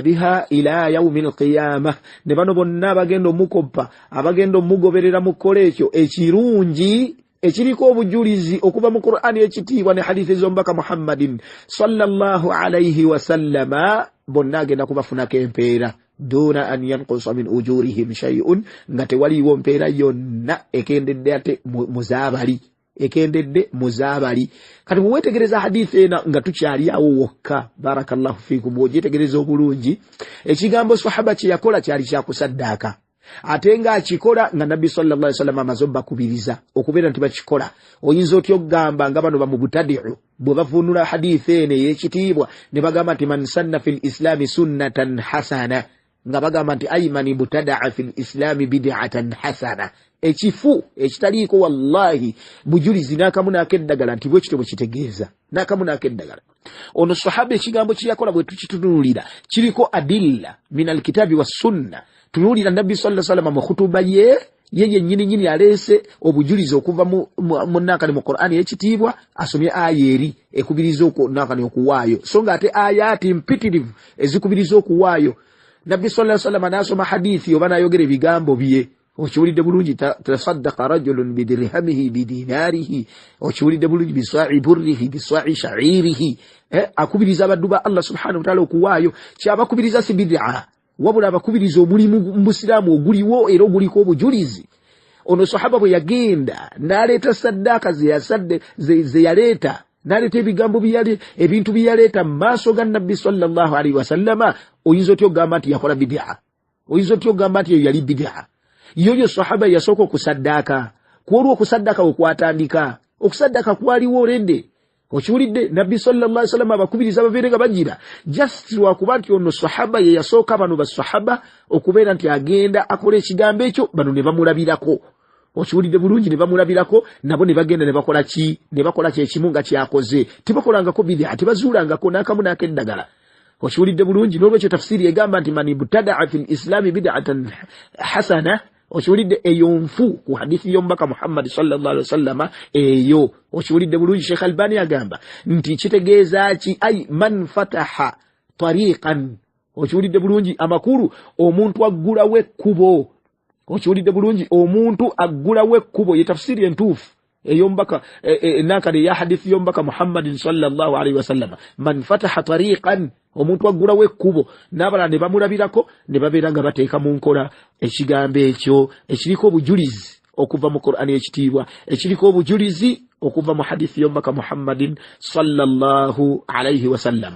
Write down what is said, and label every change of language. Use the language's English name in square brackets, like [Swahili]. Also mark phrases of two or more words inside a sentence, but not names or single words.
[Arabic] بها إلى يوم القيامة, [Ganda] ne bano bonna abagenda omukoppa, abagenda omugoberera mu kkola ekyo ekirungi ekiriko obujulizi okuva mu Qur'ani ekitiibwa ne hadithi z'omubaka Muhammadin [Arabic] صلى الله عليه وسلم, [Ganda] bonna agenda kubafunako empeera [Arabic] دون أن ينقص من أجورهم شيء, [Ganda] nga tewaliwo mpeera yonna ekendedde ate muzaabali. Kati muwetegereza hadithi ena nga tukyali awo wokka, [Arabic] بارك الله فيكم, [Ganda] ogyetegereza obulungi, ekigambo sahaba kye yakola kyali kyakusaddaaka, ate nga akikola nga Nabbi [Arabic] صلى الله عليه وسلم [Ganda] amaze bakubiriza okubeera nti bakikola. Oyinza otyo okugamba nga bano bamubutadi'u bwe bavuunula hadithi eno ey'ekitiibwa ne bagamba nti [Arabic] من سن في الإسلام سنة حسنة, [Ganda] nga bagamba nti [Arabic] أي من ابتدع في الإسلام بدعة حسنة, [Ganda] ekifu ekitaliiko wallahi bujulizi n'akamu n'akeddagala nti bwe kityo bwe kitegeeza n'akamu n'akeddagala. Ono sahaba ekigambo kyeyakola bwe tukitunuulira kiriko [Arabic] أدلة من الكتاب والسنة. [Ganda] Tunuulira Nabbi [Arabic] صلى الله عليه وسلم [Ganda] mu khutuba ye yennyini aleese obujulizi okuva mu nakali mu Qur'ani ekitiibwa, asomye aya eri ekubiriza nakali okuwaayo, so nga ate ayati mpitirivu ezikubiriza okuwaayo. Nabbi [Arabic] صلى الله عليه وسلم [Ganda] n'asoma hadithi oba n'ayogera ebigambo bye, okiwulidde bulungi, [Arabic] تصدق رجل بدرهمه بديناره, [Ganda] okiwulidde bulungi, [Arabic] بصاع بره بصاع شعيره, [Ganda] akubiriza abaddu ba Allah [Arabic] سبحانه وتعالى [Ganda] okuwaayo. Kyabakubiriza si bid'a, wabula abakubiriza omulimu mu busiraamu oguliwo era oguliko obujulizi. Ono sahaba bwe yagenda n'aleeta saddaaka ze yaleeta, n'aleeta ebigambo ebintu bye yaleeta mu maaso ga Nabbi [Arabic] صلى الله عليه وسلم, [Ganda] oyinza otyo okugamba nti yakola bid'a, oyinza otyo okugamba nti yali bid'a. Yoyo sahaba yasooka okusaddaaka, kwolwo okusaddaaka okwatandika, okusaddaaka kwaliwo olende. Okiwulidde Nabbi [Arabic] صلى الله عليه وسلم [Ganda] abakubiriza babeere nga bagira just lwakuba nti ono sahaba ye yasooka bano basahaba okubeera nti agenda akola ekigambo ekyo, bano ne bamulabirako. Okiwulidde bulungi, ne bamulabirako, nabo ne bagenda ne bakola ekimu nga kyakoze, tebakolangako bid'a, tebazuulangako n'akamu n'akeddagala. Okiwulidde bulungi, n'olwekyo tafsiri egamba nti [Arabic] من ابتدع في الإسلام بدعة حسنة, [Ganda] okiwulidde eyo nfu ku hadithi y'omubaka Muhammad [Arabic] صلى الله عليه وسلم [Ganda] eyo. Okiwulidde bulungi, Sheikh Albani agamba nti kitegeeza ki, [Arabic] أي من فتح طريقا, [Ganda] okiwulidde bulungi, amakulu omuntu aggulawo ekkubo, okiwulidde bulungi, omuntu aggulawo ekkubo, ye tafsiri entuufu ey'omubaka nakali ya hadithi y'omubaka Muhammad [Arabic] صلى الله عليه وسلم, من فتح طريقا, [Ganda] omuntu aggulawo ekkubo, n'abalala ne bamulabirako, ne babeera nga bateeka mu nkola ekigambo ekyo ekiriko obujulizi okuva mu Qur'ani ekitiibwa, ekiriko obujulizi okuva mu hadithi y'omubaka Muhammadin [Arabic] صلى الله عليه وسلم.